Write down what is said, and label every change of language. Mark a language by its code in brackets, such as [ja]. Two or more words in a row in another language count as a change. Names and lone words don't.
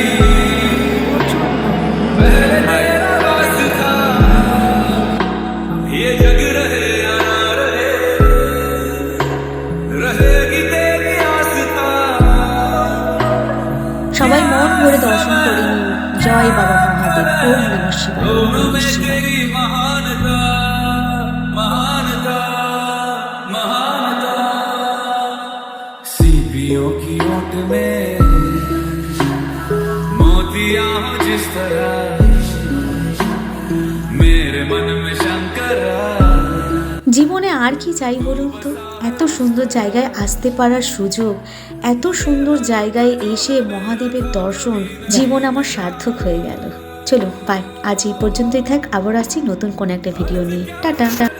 [bn] সবাই মন ভরে দর্শন করে নিন। জয় বাবা মহাদেব। [sa] ওম নমঃ শিবায়, ওম নমঃ শিবায়। [hi] की ओट में मोतिया हो जिस तरह मेरे मन में शंकरा। [bn] জীবনে আর কি চাই বলুন তো? এত সুন্দর জায়গায় আসতে পারার সুযোগ, এত সুন্দর জায়গায় এসে মহাদেবের দর্শন, জীবন আমার সার্থক হয়ে গেল। চলো বাই, আজ এই পর্যন্তই থাক। আবার আসছি নতুন কোন একটা ভিডিও নিয়ে। টাটা।